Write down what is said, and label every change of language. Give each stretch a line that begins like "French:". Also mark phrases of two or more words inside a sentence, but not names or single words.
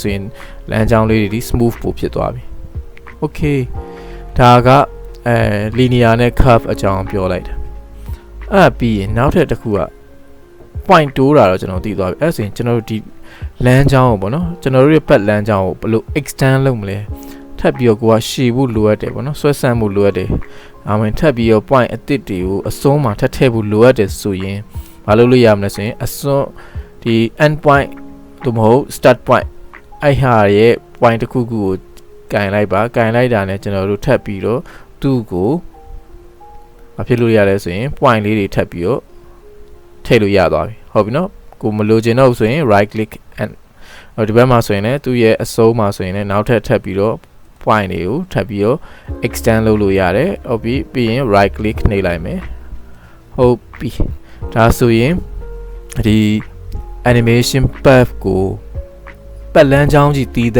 Burmese: ဆိုရင်လမ်းကြောင်းလေးတွေဒီ smooth ပို့ဖြစ်သွားပြီ okay ဒါကlinear နဲ့ curve အကြောင်းပြောလိုက်တာအဲ့ပြီးရင်နောက်ထပ်တစ်ခုက point တိုးတာတော့ကျွန်တော်သိသွားပြီအဲ့ဆိုရင်ကျွန်တော်တို့ဒီလမ်းကြောင်းကိုပေါ့နော်ကျွန်တော်တို့ရဲ့ပတ်လမ်းကြောင်းကိုဘယ်လို extend လုပ်မလဲထပ်ပြီးတော့ကိုကရှည်ဖို့လိုအပ်တယ်ပေါ့နော်ဆွဲဆ န့်ဖို့လိုအပ်တယ်ဒါမှမဟုတ်ထပ်ပြီးတော့ point အသစ်တွေကိုအစွန်းမှာထပ်ထည့်ဖို့လိုအပ်တယ်ဆိုရင်မလုပ်လို့ရမလဲဆိုရင်အစွန်းဒီ
English: end point
Burmese: သို့မဟုတ်
English: start point
Burmese: အဲ့ဟာရဲ့ point တစ်ခုခုကိုကင်လိုက် ပါကင်လိုက်တာနဲ့ကျွန်တော်တို့ထပ်ပြီးတော့သူ့ကိုမဖြစ်လို့ရလဲဆိုရင် point လေးတွေထပ်ပြီးတော့ထည့်လို့ရသွားပြီဟုတ်ပြီနော်ကိုမလိုချင်တော့ဆိုရင်
English: right click
Burmese: and ဒီဘက်မှာဆိုရင်လည်းသူ့ရဲ့အစုံးမှာဆိုရင်လည်းနောက်ထပ်ထပ်ပြီးတော့ point တွေကိုထပ်ပြီးတော့ extend လုပ်လို့ရတယ်ဟုတ်ပြီ ပြီးရင်
English: right click
Burmese: နှိပ်လိုက်မယ်ဟုတ်ပြီဒါဆိုရင်ဒီ
English: animation path
Burmese: ကိုပတ်လန်းချောင်းကြီးတီး